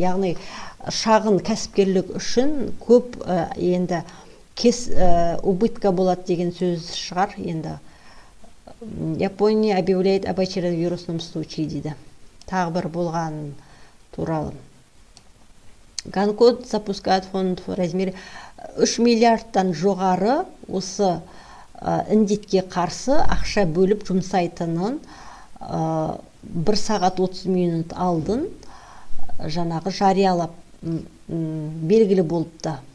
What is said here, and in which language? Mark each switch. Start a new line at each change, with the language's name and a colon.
Kazakh: Яғни шағын кәсіпкерлік үшін көп енді убытка болады деген сөз шығар енді.
Russian: Япония объявляет об очередном вирусном случае дейді.
Kazakh: Тағы бір болған туралы.
Russian: Гонконг запускает фонд в размере
Kazakh: 3 миллиардтан жоғары осы індетке қарсы ақша бөліп жұмсайтынын 1 сағат 30 минут алдын жаңағы жариялап белгілі болыпты.